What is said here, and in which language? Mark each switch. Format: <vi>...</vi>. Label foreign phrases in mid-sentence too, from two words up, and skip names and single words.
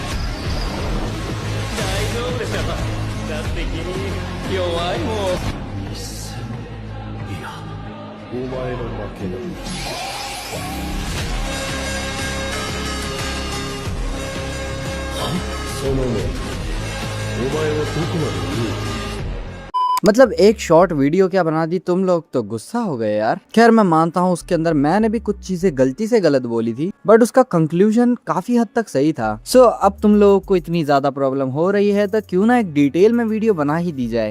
<ja>大丈夫でしょだって君弱いもんミスいやお前の負けだその目お前はどこまで言う</ja> <hi>मतलब एक शॉर्ट वीडियो क्या बना दी, तुम लोग तो गुस्सा हो गए यार। खैर मैं मानता हूँ उसके अंदर मैंने भी कुछ चीजें गलती से गलत बोली थी, बट उसका कंक्लूजन काफी हद तक सही था। सो अब तुम लोगों को इतनी ज्यादा प्रॉब्लम हो रही है तो क्यों ना एक डिटेल में वीडियो बना ही दी जाए।</hi>